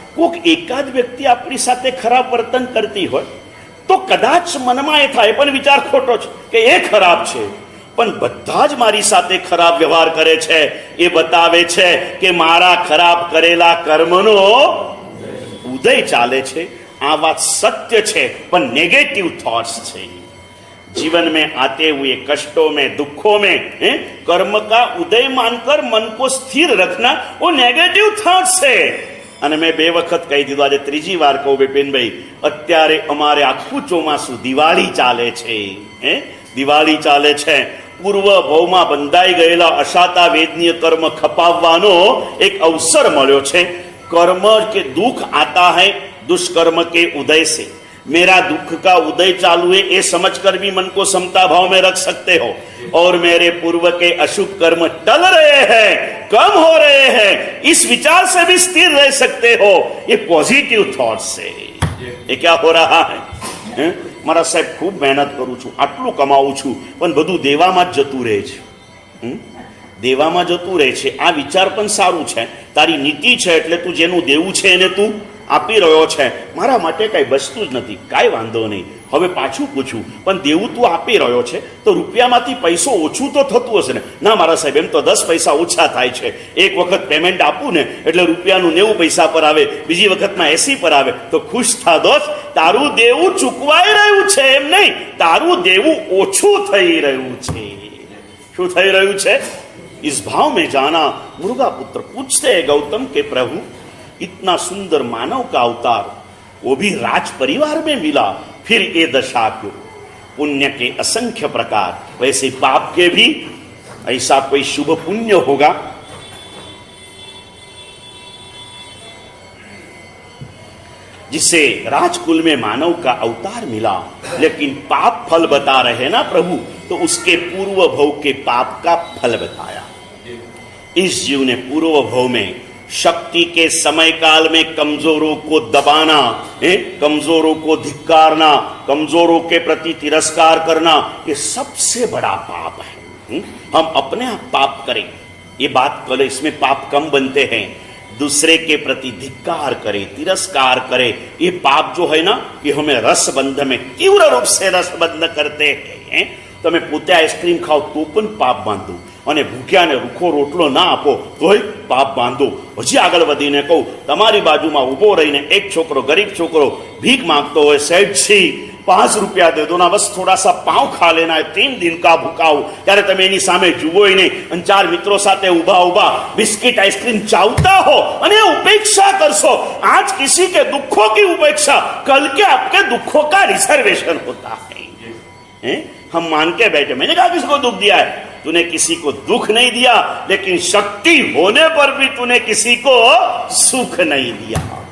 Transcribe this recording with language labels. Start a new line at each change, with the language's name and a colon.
Gujarati: કોઈક એકાદ વ્યક્તિ આપણી સાથે ખરાબ વર્તન કરતી હોય તો કદાચ મનમાં એ થાય, પણ વિચાર ખોટો છે કે એ ખરાબ છે, પણ બધા જ મારી સાથે ખરાબ વ્યવહાર કરે છે. એ બતાવે છે કે મારા ખરાબ કરેલા કર્મનો ઉદય ચાલે છે. આ વાત સત્ય છે, પણ नेगेटिव थॉट्स છે.
Hindi: जीवन में आते हुए कष्टों में दुखों में कर्म का उदय मानकर मन को स्थिर रखना वो नेगेटिव थॉट्स है.
Gujarati: અને મેં 2 વખત કહી દીધું, આજે 3જી વાર કહું બિપિનભાઈ, અત્યારે અમારે આખું ચોમાસું દિવાળી ચાલે છે. દિવાળી ચાલે છે. પૂર્વ ભવમાં બંધાઈ ગયેલા અશાતા વેદનીય કર્મ ખપાવવાનો એક અવસર મળ્યો છે.
Hindi: कर्म के दुख आता है दुष्कर्म के उदय से. मेरा दुख का उदय चालू है ये समझकर भी मन को समता भाव में रख सकते हो, और मेरे पूर्व के अशुभ कर्म टल रहे हैं, कम हो रहे हैं, इस विचार से भी स्थिर रह सकते हो. ये पॉजिटिव थॉट से. ये क्या हो रहा है?
Gujarati: મારા સાહેબ ખૂબ મહેનત કરું છું, આટલું કમાવું છું, પણ બધું દેવામાં જ જતું રહે છે. દેવામાં જતું રહે છે. આ વિચાર પણ સારું છે. તારી નીતિ છે એટલે તું જેનું દેવું છે એને તું આપી રહ્યો છે. મારા માટે કાંઈ બચતું જ નથી, કાંઈ વાંધો નહીં. હવે પાછું પૂછું, પણ દેવું તું આપી રહ્યો છે તો રૂપિયામાંથી પૈસો ઓછું તો થતું હશે ને? ના મારા સાહેબ, એમ તો 10 પૈસા ઓછા થાય છે. એક વખત પેમેન્ટ આપું ને એટલે રૂપિયાનું 90 પૈસા પર આવે, બીજી વખતમાં 80 પર આવે. તો ખુશ થા દોસ્ત, તારું દેવું ચૂકવાઈ રહ્યું છે એમ નહીં, તારું દેવું ઓછું થઈ રહ્યું છે. શું થઈ રહ્યું છે? इस भाव में जाना.
Hindi: मुर्गा पुत्र पूछते हैं गौतम के प्रभु, इतना सुंदर मानव का अवतार वो भी राज परिवार में मिला, फिर ये दशा क्यों? पुण्य के असंख्य प्रकार, वैसे पाप के भी ऐसा कोई शुभ पुण्य होगा? जिसे राजकुल में मानव का अवतार मिला, लेकिन पाप फल बता रहे ना प्रभु, तो उसके पूर्व भव के पाप का फल बताया. इस जीव ने पूर्व भव में शक्ति के समय काल में कमजोरों को दबाना, कमजोरों को धिक्कारना, कमजोरों के प्रति तिरस्कार करना, ये सबसे बड़ा पाप है. हम अपने आप पाप करें, ये बात करें, इसमें पाप कम बनते हैं. दूसरे के प्रति धिक्कार करे, तिरस्कार करे, ये पाप जो है ना, ये हमें रसबंध में तीव्र रूप से रसबंध करते हैं.
Gujarati: તમે પોતે આઈસ્ક્રીમ ખાઓ તો પણ પાપ બાંધો, અને ભૂખ્યાને રૂખો રોટલો ના આપો તોય પાપ બાંધો.
Hindi: હજી આગળ વધીને કહું, તમારી બાજુમાં ઊભો રહીને એક છોકરો, ગરીબ છોકરો ભીખ માંગતો હોય, સેठ जी 5 रुपया दे दो ना, बस थोड़ा सा पाँव खा लेना है, 3 दिन का भूखा हो.
Gujarati: ત્યારે તમે એની સામે જુઓ નહીં અને 4 મિત્રો સાથે ઊભા ઊભા બિસ્કિટ આઈસ્ક્રીમ ચાવતા હો અને ઉપેક્ષા કરશો.
Hindi: आज किसी के दुखों की उपेक्षा, कल के आपके दुखों का रिजर्वेशन होता है. हम मान के बैठे, मैंने कहा किसको दुख दिया है? तूने किसी को दुख नहीं दिया, लेकिन शक्ति होने पर भी तूने किसी को सुख नहीं दिया.